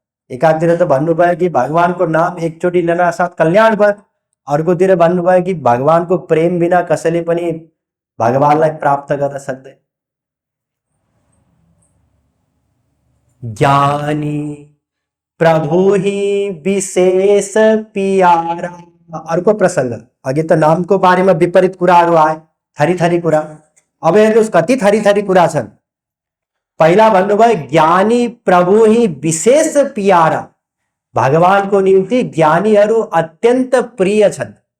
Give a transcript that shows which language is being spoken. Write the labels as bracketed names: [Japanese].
[Nepali] एकातिर त भन्नुभयो कि भगवानको नाम एकचोटि लिन साथ कल्याण भयो, अर्कोतिर भन्नुभयो कि भगवानको प्रेम बिना कसैले पनि भगवानलाई प्राप्त गर्न सक्दैन। [Awadhi] ज्ञानी प्रभु ही विशेष प्यारा। [Nepali] अर्को प्रसंग, अघि त नामको बारेमा विपरीत कुराहरू आए, थरी थरी कुरा। अब हेर्नुहोस् कति थरी थरी कुरा छन्। पहिला भन्नुभयो [Awadhi] ज्ञानी प्रभु ही विशेष प्यारा, [Nepali] भगवानको निम्ति ज्ञानीहरू अत्यन्त प्रिय छन्।